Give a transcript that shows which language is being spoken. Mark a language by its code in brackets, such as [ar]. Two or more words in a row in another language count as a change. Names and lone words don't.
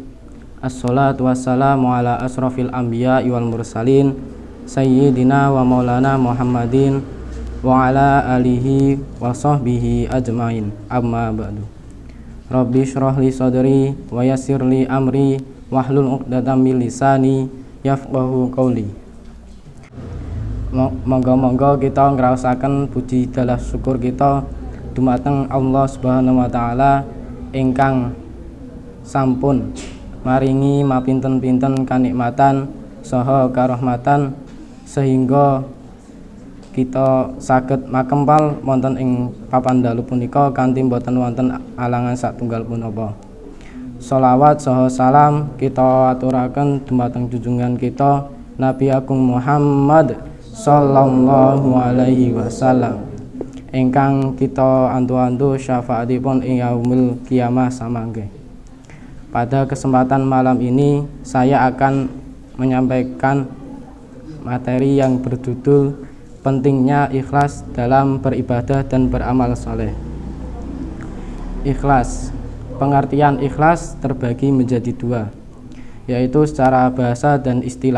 [ar] والصلاة والسلام على أشرف الأنبياء والمرسلين سيدنا ومولانا محمد وعلى آله وصحبه أجمعين. أما بعد. رب اشرح لي صدري ويسر لي أمري واحلل عقدة من لساني يفقهوا قولي. [jv] Monggo-monggo kita ngraosaken puji dalah syukur kita dumateng Allah [ar] سبحانه وتعالى [jv] ingkang sampun maringi mapinten-pinten kanikmatan saha karahmatan sehingga kita saged makempal wonten ing papan dalu punika kanthi boten wonten alangan satunggal punapa. Sholawat saha salam kita aturaken dumateng junjungan kita Nabi Agung Muhammad [ar] صلى الله عليه وسلم [jv] ingkang kita antu-antu syafaatipun ing [ar] يوم القيامة [jv] samangke. [id] Pada kesempatan malam ini saya akan menyampaikan materi yang berjudul pentingnya ikhlas dalam beribadah dan beramal saleh. Ikhlas. Pengertian ikhlas terbagi menjadi dua, yaitu secara bahasa dan istilah.